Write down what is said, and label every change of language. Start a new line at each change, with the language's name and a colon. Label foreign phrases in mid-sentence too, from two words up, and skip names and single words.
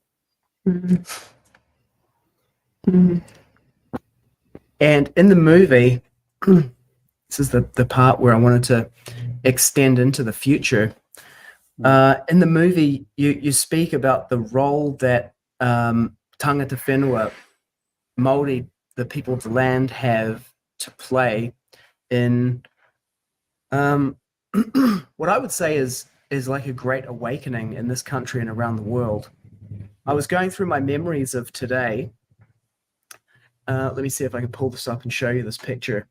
English: Mm-hmm. Mm-hmm. And in the movie, this is the part where I wanted to extend into the future. In the movie, you speak about the role that
Māori: tangata whenua,
English: Māori, the people of the land, have to play in what I would say is like a great awakening in this country and around the world. I was going through my memories of today. Let me see if I can pull this up and show you this picture.